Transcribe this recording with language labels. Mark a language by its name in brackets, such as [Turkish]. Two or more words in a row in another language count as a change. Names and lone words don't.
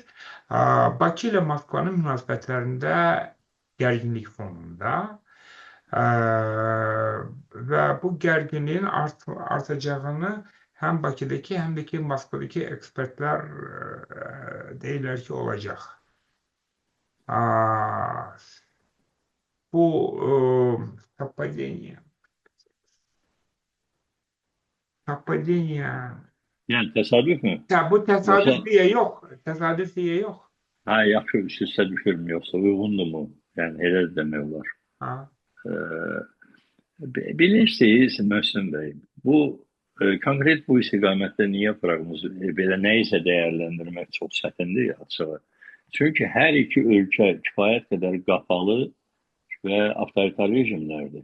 [Azerbaijani] Bakı ilə Moskvanın münasibətlərində gərginlik fonunda və bu gərginliyin artacağını həm Bakıdakı, həm də ki Moskvadakı ekspertlər deyirlər ki, olacaq. Aa, bu совпадение. Совпадение. [Turkish] Yani tesadüf mü? Ya bu Yoksa tesadüf diye yok. Tesadüf diye yok. [Azerbaijani] ha yaxşı üst-üstə düşürmü yoksa uyğundur mu? Yani elə demək olar. Ha. Ee, bilirsiniz Möhsün Bey, bu konkret bu istiqamətdə niyə proqnoz belə nəyisə dəyərləndirmək çox çətindir açığı. Çünki hər iki ölkə kifayət qədər qapalı və avtoritar rejimlərdir.